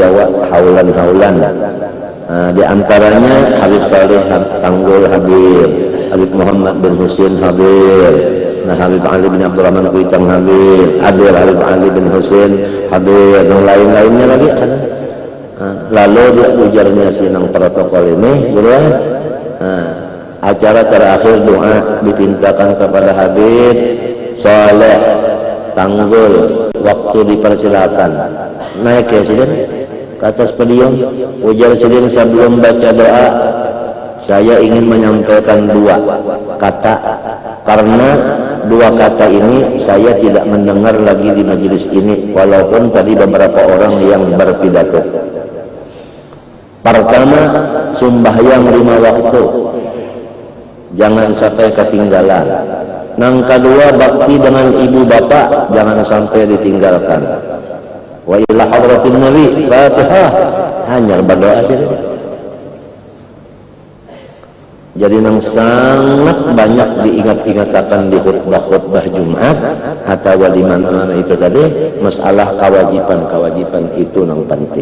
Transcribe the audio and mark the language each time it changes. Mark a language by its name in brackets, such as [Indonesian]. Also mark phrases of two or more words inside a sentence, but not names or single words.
[Indonesian] Jawa haulan-haulan di antaranya Habib Saleh Tanggul Habib Muhammad bin Husin Habib Habib Ali bin Abdurrahman Kuitang Habib Habib Ali bin Husin Habib dan lain-lainnya lagi lalu dia ujarnya sinang protokol ini acara terakhir doa dipintakan kepada Habib Saleh Tanggul waktu dipersilakan naik ya sidin ke atas podium ujar sidin sebelum baca doa saya ingin menyampaikan dua kata karena dua kata ini saya tidak mendengar lagi di majelis ini walaupun tadi beberapa orang yang berpidato. Pertama, sembahyang 5 waktu jangan sampai ketinggalan. Yang kedua, bakti dengan ibu bapak jangan sampai ditinggalkan. [Arabic] Wa ila hadratin Nabi Fatihah [Indonesian] hanya berdoa saja. Jadi nang sangat banyak diingat-ingatakan di khutbah-khutbah Jumat atau di mana itu tadi masalah kewajiban itu nang penting.